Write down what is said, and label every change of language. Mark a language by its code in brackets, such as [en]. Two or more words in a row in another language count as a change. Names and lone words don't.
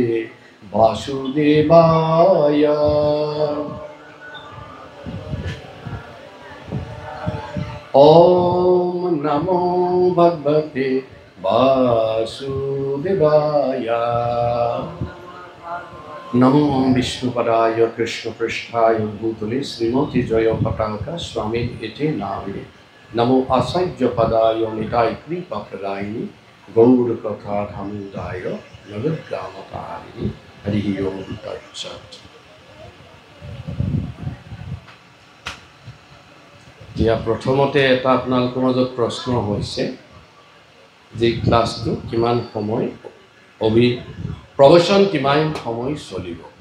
[sa] বাসুদেবায় ওম নমো ভগবতে বাসুদেবায় নমো বিষ্ণুপদায় কৃষ্ণপৃষ্ঠায় ভূতলে শ্রীমতী জয় পতাকা স্বামী এতে নামে নমো আচার্যপদায় নিতাই কৃপাপ্রদায়িনী গৌরকথা ধামোদায় নবগ্রামতারিণী হরি ওম তৎসৎ। [as] এতিয়া প্ৰথমতে এটা আপোনালোকৰ মাজত প্ৰশ্ন হৈছে যে ক্লাছটো কিমান সময় প্ৰবচন কিমান সময় চলিব।